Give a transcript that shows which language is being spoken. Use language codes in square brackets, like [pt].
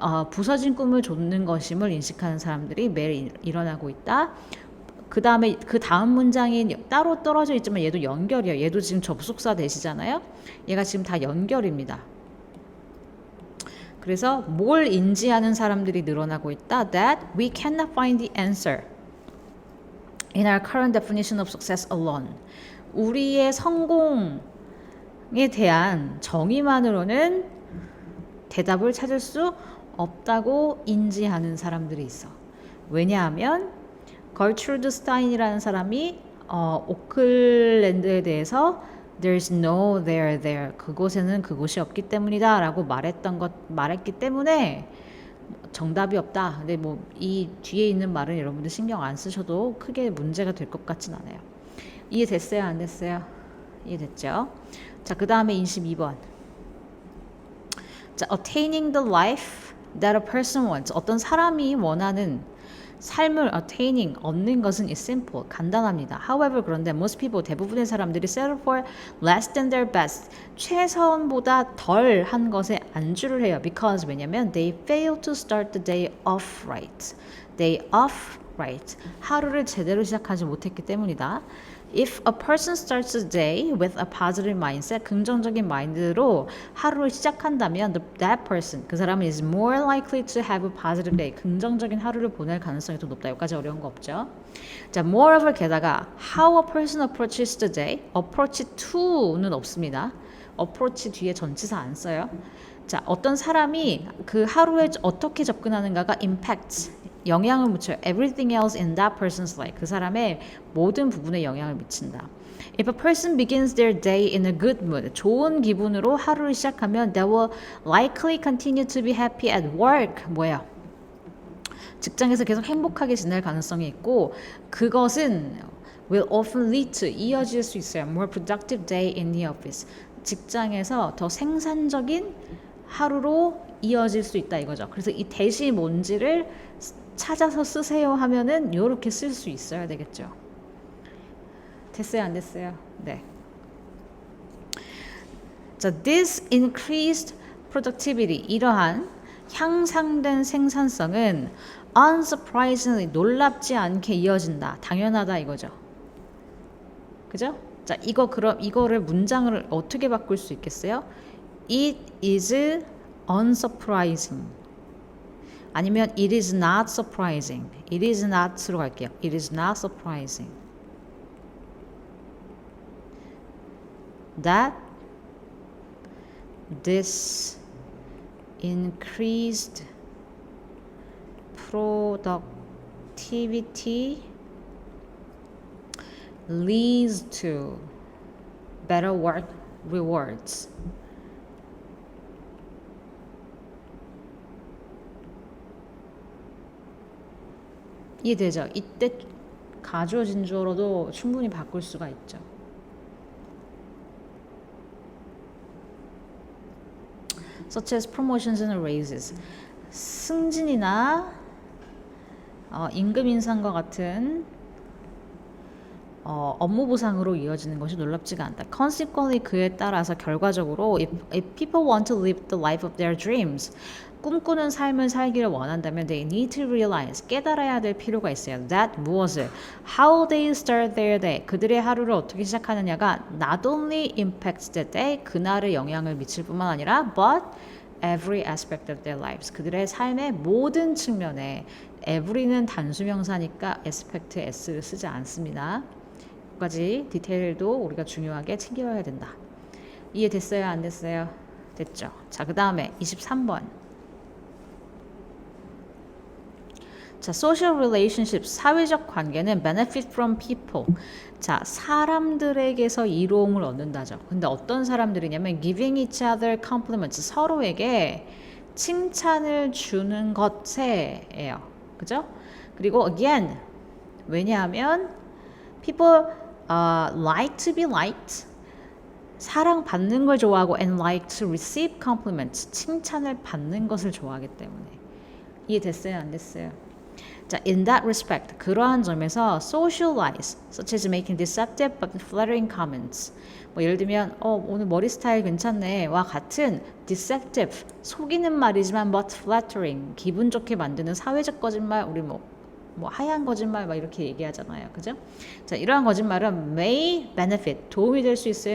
[ko] 부서진 꿈을 좇는 것임을 인식하는 사람들이 매일 일어나고 있다. 그 다음 문장이 따로 떨어져 있지만 얘도 연결이에요. 얘도 지금 접속사 대시잖아요. 얘가 지금 다 연결입니다. 그래서 뭘 인지하는 사람들이 늘어나고 있다. [en] That we cannot find the answer in our current definition of success alone. [ko] 우리의 성공에 대한 정의만으로는 대답을 찾을 수 없다고 인지하는 사람들이 있어. 왜냐하면 걸트루드 스타인이라는 사람이 오클랜드에 대해서 [en] There's no there there. [ko] 그곳에는 그곳이 없기 때문이다 라고 말했기 때문에 정답이 없다. 근데 뭐 이 뒤에 있는 말은 여러분들 신경 안 쓰셔도 크게 문제가 될 것 같진 않아요. 이해됐어요? 안 됐어요? 이해됐죠? 자, 그 다음에 22번. [en] 자, attaining the life that a person wants. [ko] 어떤 사람이 원하는 삶을 attaining, 얻는 것은 [en] is simple, [ko] 간단합니다. [en] However, [ko] 그런데 [en] most people, [ko] 대부분의 사람들이 [en] settle for less than their best, [ko] 최선보다 덜 한 것에 안주를 해요. [en] Because, [ko] 왜냐면 [en] they fail to start the day off right. Day off right. [ko] 하루를 제대로 시작하지 못했기 때문이다. [en] If a person starts the day with a positive mindset, [ko] 긍정적인 마인드로 하루를 시작한다면 [en] that person, [ko] 그 사람은 [en] is more likely to have a positive day. [ko] 긍정적인 하루를 보낼 가능성이 더 높다. 여기까지 어려운 거 없죠? [en] 자, moreover, [ko] 게다가 [en] how a person approaches the day, approach to는 [ko] 없습니다. approach 뒤에 전치사 안 써요. 자, 어떤 사람이 그 하루에 어떻게 접근하는가가 [en] impacts, [ko] 영향을 미쳐요. [en] Everything else in that person's life. [ko] 그 사람의 모든 부분에 영향을 미친다. [en] If a person begins their day in a good mood, [ko] 좋은 기분으로 하루를 시작하면 [en] they will likely continue to be happy at work. [ko] 뭐예요? 직장에서 계속 행복하게 지낼 가능성이 있고 그것은 [en] will often lead to, [ko] 이어질 수 있어요. [en] More productive day in the office. [ko] 직장에서 더 생산적인 하루로 이어질 수 있다 이거죠. 그래서 이 대시 뭔지를 찾아서 쓰세요 하면은 이렇게 쓸 수 있어야 되겠죠. 됐어요, 안 됐어요? 네. 자, [en] this increased productivity, [ko] 이러한 향상된 생산성은 unsurprisingly, 놀랍지 않게 이어진다. 당연하다 이거죠. 그죠? 자, 그럼 이거를 문장을 어떻게 바꿀 수 있겠어요? [en] It is unsurprising. [ko] 아니면 [en] it is not surprising. it is not [ko] 로 갈게요. [en] it is not surprising that this increased productivity leads to better work rewards. [ko] 이해되죠? 이때 가주어 진주어로도 충분히 바꿀 수가 있죠. [en] Such as promotions and raises. [ko] 승진이나 임금 인상과 같은 업무 보상으로 이어지는 것이 놀랍지가 않다. [en] Consequently, [ko] 그에 따라서 결과적으로 [en] if people want to live the life of their dreams, [ko] 꿈꾸는 삶을 살기를 원한다면 [en] they need to realize, [ko] 깨달아야 될 필요가 있어요. [en] That 무엇을, how they start their day, [ko] 그들의 하루를 어떻게 시작하느냐가 [en] not only impacts the day, [ko] 그날에 영향을 미칠 뿐만 아니라 [en] but every aspect of their lives, [ko] 그들의 삶의 모든 측면에, [en] every [ko] 는 단수명사니까 [en] aspect에 s [ko] 를 쓰지 않습니다. 까지 디테일도 우리가 중요하게 챙겨야 된다. 이해됐어요? 안 됐어요? 됐죠? 자, 그 다음에 23번. [en] 자, social relationships, [ko] 사회적 관계는 [en] benefit from people. [ko] 자, 사람들에게서 이로움을 얻는다죠. 근데 어떤 사람들이냐면 [en] giving each other compliments, [ko] 서로에게 칭찬을 주는 것에예요. 그죠? 그리고 [en] again, 왜냐하면 people like to be liked, [ko] 사랑받는 걸 좋아하고 [en] and like to receive compliments, [ko] 칭찬을 받는 것을 좋아하기 때문에. 이해됐어요? 안 됐어요? [en] 자, in that respect, [ko] 그러한 점에서 [en] socialize, such as making deceptive but flattering comments. [ko] 뭐 예를 들면 오늘 머리 스타일 괜찮네와 같은 deceptive, 속이는 말이지만 [en] but flattering, [ko] 기분 좋게 만드는 사회적 거짓말, 우리 뭐 하얀 거짓말 막 이렇게 얘기하잖아요. 그죠? 자, 이러한 거짓말은 [en] may benefit, [ko] 도움이 될 수 있어요.